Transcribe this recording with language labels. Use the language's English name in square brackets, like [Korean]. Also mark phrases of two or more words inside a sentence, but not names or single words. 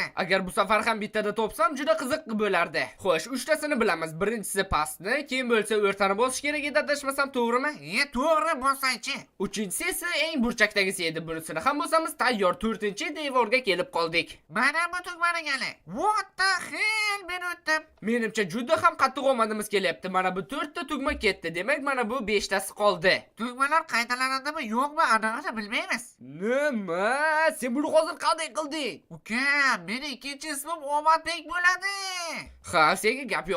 [Uzbek] Agar bu safar ham bittada topsam, juda qiziq bo'lardi. Xo'sh, uchtasini bilamiz. Birinchisi pastni, keyin bo'lsa o'rtani bosish kerak edi, adashmasam, to'g'rimi? To'g'ri bosaychi. Uchinchisi esa eng burchakdagisi edi. Bunisini ham bosamiz, tayyor. 4-devorga kelib qoldik. Mana bu tugmani gali. [English] What the hell, [Uzbek] men o'tdim. Menimcha juda ham qattiq omadimiz kelyapti. Mana bu 4ta tugma ketdi. Demak, mana bu 5tasi qoldi. Tugmalar qaytalanadimi, yo'qmi, anig'ini bilmaymiz. Nima? Sen buni hozir qanday qilding? Uka, meni ikkinchi ismim Omadbek bo'ladi. Ha, senga gap yo'q.